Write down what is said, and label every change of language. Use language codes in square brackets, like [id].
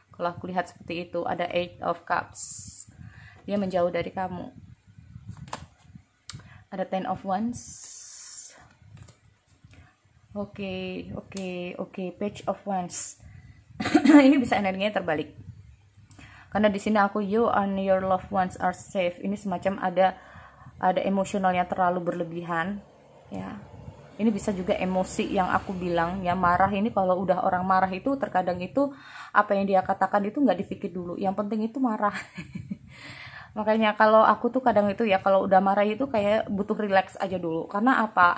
[id] Kalau aku lihat seperti itu, ada Eight of Cups. Dia menjauh dari kamu. Ada Ten of Wands. Oke, Page of Wands. Ini bisa energinya terbalik. Karena di sini aku, [en] you and your loved ones are safe. [id] Ini semacam ada emosionalnya terlalu berlebihan, ya. Ini bisa juga emosi yang aku bilang ya, marah. Ini kalau udah orang marah itu terkadang itu apa yang dia katakan itu nggak dipikir dulu. Yang penting itu marah. Makanya kalau aku tuh kadang itu ya, kalau udah marah itu kayak butuh relax aja dulu. Karena apa?